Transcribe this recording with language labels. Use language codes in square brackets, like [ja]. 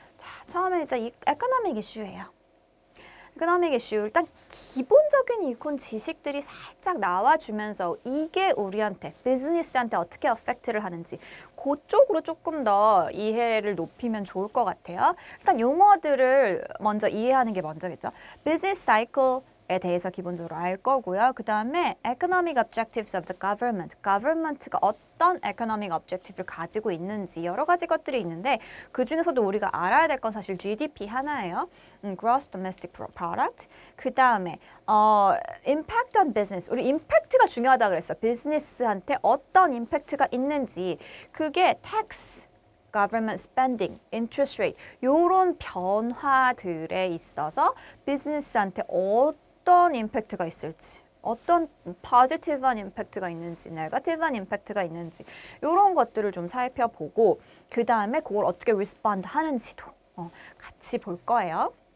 [ko] 자, 처음에 이제 이 economic issue예요. economic issue 일단 기본적인 이콘 지식들이 살짝 나와주면서 이게 우리한테 비즈니스한테 어떻게 어펙트를 하는지 그쪽으로 조금 더 이해를 높이면 좋을 것 같아요. 일단 용어들을 먼저 이해하는 게 먼저겠죠. 비즈니스 사이클에 대해서 기본적으로 알 거고요. [en] 그 다음에 economic objectives of the government. [ko] government가 어떤 economic objective를 가지고 있는지 여러 가지 것들이 있는데 그 중에서도 우리가 알아야 될 건 사실 GDP 하나예요. [en] Gross Domestic Product. 그 다음에 impact on business. [ko] 우리 impact가 중요하다 그랬어. 비즈니스한테 어떤 impact가 있는지. 그게 [en] tax, government spending, interest rate [ko] 요런 변화들에 있어서 비즈니스한테 어떤 임팩트가 있을지 어떤 포지티브한 임팩트가 있는지 네거티브한 임팩트가 있는지 이런 것들을 좀 살펴보고 그 다음에 그걸 어떻게 리스폰드 하는지도 같이 볼 거예요.